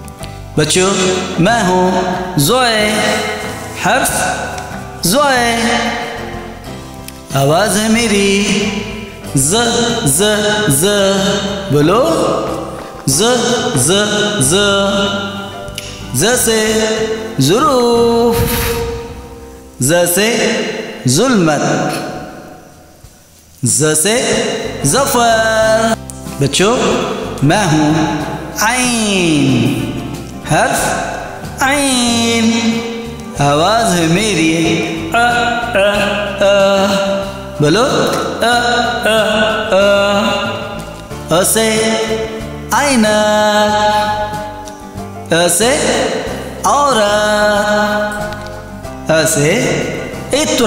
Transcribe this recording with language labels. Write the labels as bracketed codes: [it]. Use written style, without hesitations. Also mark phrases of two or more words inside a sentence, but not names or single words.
[ur] بچو میں ہوں ظوئے، حرف ظوئے، آواز ہے میری ظ ظ ظ، بولو ظ ظ ظ. ظ سے ظروف، ظ سے ظلمت، ظ سے ظفر. بچو میں ہوں عین، حرف عین، آواز ہے میری بولو ع سے عینک، ع سے عورت، ع سے عطر.